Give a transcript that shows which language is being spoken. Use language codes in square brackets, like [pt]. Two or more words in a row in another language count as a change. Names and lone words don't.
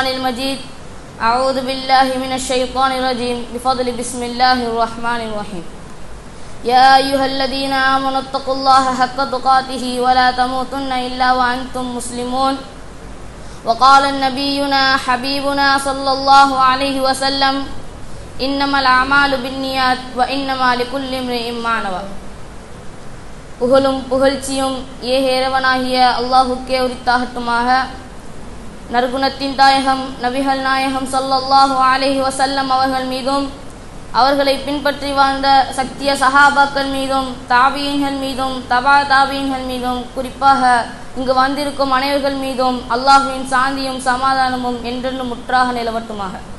[ar] المجيد أعوذ بالله من الشيطان الرجيم بفضل بسم الله الرحمن الرحيم يا أيها الذين آمنوا اتقوا الله حق تقاته ولا تموتن إلا وأنتم مسلمون وقال نبينا حبيبنا صلى الله عليه وسلم إنما الأعمال بالنيات وإنما لكل امرئ ما نوى [ta] புகழும் புகழ்ச்சியும் ஏக இறைவனாகிய அல்லாஹுக்கே உரித்தாகட்டுமாக. நற்குணத்தின் தாயகம் நபிகள் நாயகம் [ar] صلى الله عليه وسلم [ta] அவர்கள் மீதும் அவர்களை பின்பற்றி வாழ்ந்த சத்திய சஹாபாக்கள் மீதும் தாபீன்கள் மீதும் தபா தாபீன்கள் மீதும் குறிப்பாக இங்கு வந்திருக்கும் அனைவர்கள் மீதும் அல்லாஹ்வின் சாந்தியும் சமாதானமும் என்றென்றும் முற்றாக நிலவட்டுமாக.